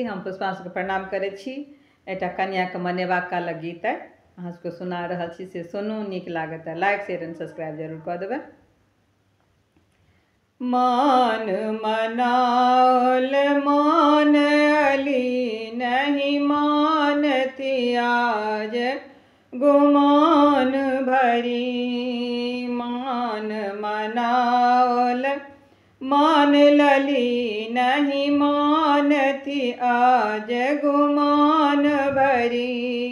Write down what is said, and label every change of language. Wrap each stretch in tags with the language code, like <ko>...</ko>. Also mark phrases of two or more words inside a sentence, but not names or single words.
<mai>हम पुष्पांशु के प्रणाम करै छी। एकटा कन्या के मनेबाक कालक गीत अइ, अहाँ सबके सुना रहल छी, से सुनू। नीक लागत</mai> <en>like share and subscribe</en> <mai>जरूर कऽ देबै। मान मनाओल मान अली नहीं मानती आज गुमान भरी। मान मनाओल मान लली नहीं मानती आज गुमान भरी।</mai>